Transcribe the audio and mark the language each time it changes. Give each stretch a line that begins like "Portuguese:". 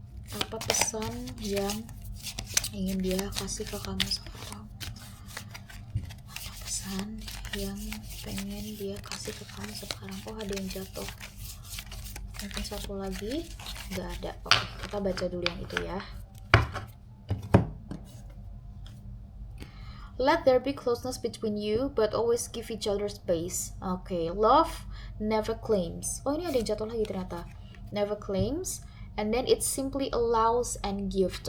Indonesian: Apa pesan yang ingin dia kasih ke kamu sekarang? Apa pesan yang pengen dia kasih ke kamu sekarang? Oh, ada yang jatuh. Mungkin satu lagi. Nggak ada. Oke, kita baca dulu yang itu ya.
English: Let there be closeness between you, but always give each other space. Oke, love never claims.
Indonesian: Oh, ini ada yang jatuh lagi ternyata.
English: Never claims, and then it simply allows and gives.